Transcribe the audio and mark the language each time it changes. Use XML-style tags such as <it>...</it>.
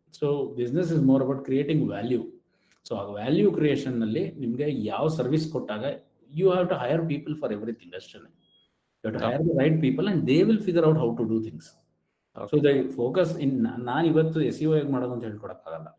<en>So business is more about creating value. So</en> <kn>ಆ value creation ನಲ್ಲಿ ನಿಮ್ಗೆ ಯಾವ ಸರ್ವಿಸ್ ಕೊಟ್ಟಾಗ</kn> <en>You have to hire people for everything.</en> <kn>ಅಷ್ಟೇ,</kn> <en>you have to hire the right people and they will figure out how to do things. Okay. So the focus in</en> <kn>ನಾನು ಇವತ್ತು SEO ಹೇಗೆ ಮಾಡೋದು ಅಂತ ಹೇಳ್ಕೊಡಕ್ಕಾಗಲ್ಲ.</kn>